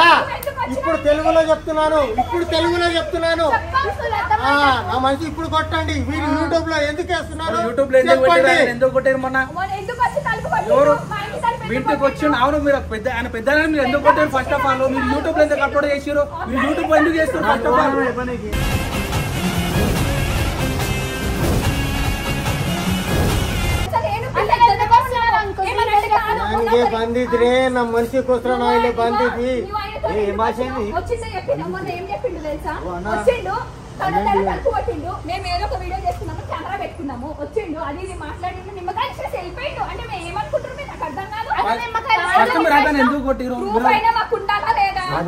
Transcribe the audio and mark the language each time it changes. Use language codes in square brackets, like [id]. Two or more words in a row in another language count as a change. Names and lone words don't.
[te] ఇప్పుడు తెలుగులో చెప్తున్నాను, నా మనిషి ఇప్పుడు కొట్టండి. మీరు యూట్యూబ్ లో ఎందుకు వేస్తున్నారు? యూట్యూబ్ లో ఎందుకు కొట్టారు? మొన్న ఎవరు ఇంటికి వచ్చిండు? అవును మీరు ఆయన పెద్ద మీరు ఎందుకు కొట్టారు? [en] first of all [te] మీరు యూట్యూబ్ లో ఎందుకు అప్లోడ్ చేసారు? మీరు యూట్యూబ్ ఎందుకు చేస్తారు? [en] first of all [kn] ನನಗೆ ಬಂದಿದ್ರೆ ನಮ್ಮ ಮನಸ್ಸಿಗೋಸ್ಕರ ನಾ ಇಲ್ಲಿ ಬಂದಿದ್ವಿ. [te] ఏ భాష మేము ఏదో ఒక వీడియో చేస్తున్నాము, కెమెరా పెట్టుకున్నాము, వచ్చిండు అది ఇది మాట్లాడిండు, నిమ్మకాయ ఇచ్చేసి వెళ్ళిపోయిండు. అంటే మేము ఏమనుకుంటున్నాం మీరు నాకు అర్థం కాదు. ఎందుకు కొట్టిరు? మాకు ఉండాలా లేదా?